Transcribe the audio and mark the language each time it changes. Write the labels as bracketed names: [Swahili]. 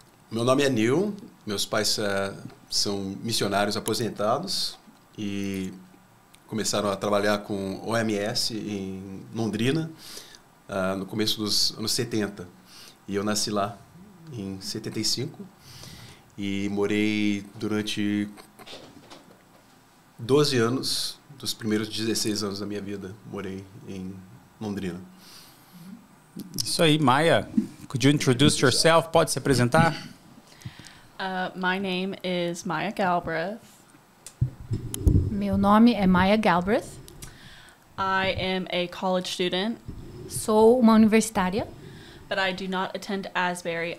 [Portuguese] Meu nome é Neil, meus pais são missionários aposentados e começaram a trabalhar com OMS em Londrina no começo dos anos 70. E eu nasci lá em 75 e morei durante 12 anos, dos primeiros 16 anos da minha vida, morei em Londrina. Isso aí, Maia. [English] Could you introduce yourself? [Portuguese] Pode se apresentar? [English] My name is Maya Galbraith. [Portuguese] Meu nome é Maya Galbraith. [English] I am a college student, [Portuguese] Sou uma universitária, [English] but I do not attend Asbury.